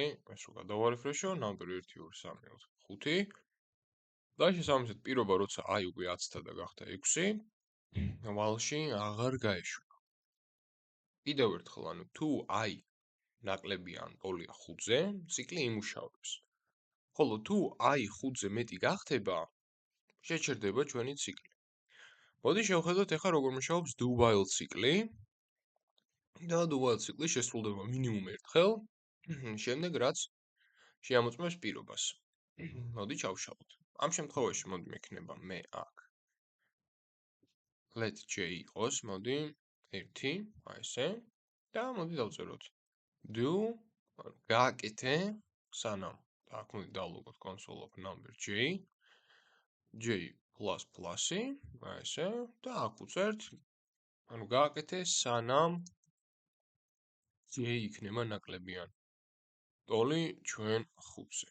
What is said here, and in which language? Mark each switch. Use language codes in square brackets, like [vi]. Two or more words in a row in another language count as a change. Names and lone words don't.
[ka] ეს რო გადავარეფრეშო, number 1 2 3 4 5 და შესაბამისად პირობა როცა I უკვე 10-თა და გახდა 6, while-ში აღარ გაეშვა. კიდევ ერთხელ, ანუ თუ I ნაკლები ან ტოლია 5-ზე, ციკლი იმუშავებს. ხოლო თუ I 5-ზე მეტი გახდება, შეჩერდება ჩვენი ციკლი. მოდი შევხედოთ ახლა როგორ მუშაობს [en] do while [ka] ციკლი. და [en] do while [ka] ციკლი შესრულდება მინიმუმ ერთხელ, შემდეგ რაც შეამოწმებს პირობას. მოდი ჩავშალოთ. ამ შემთხვევაში მოდი მექნება მე აქ [en] let j [ka] იყოს, მოდი 1, აი ესე და მოდი დავწეროთ do, გააკეთე სანამ აქ მოდი დავლოგოთ [en] console log number j j++-ი, [ka] აი ესე და აქ უწერთ, ანუ გააკეთე სანამ j იქნება ნაკლებიან ტოლი ჩვენ 5-ზე.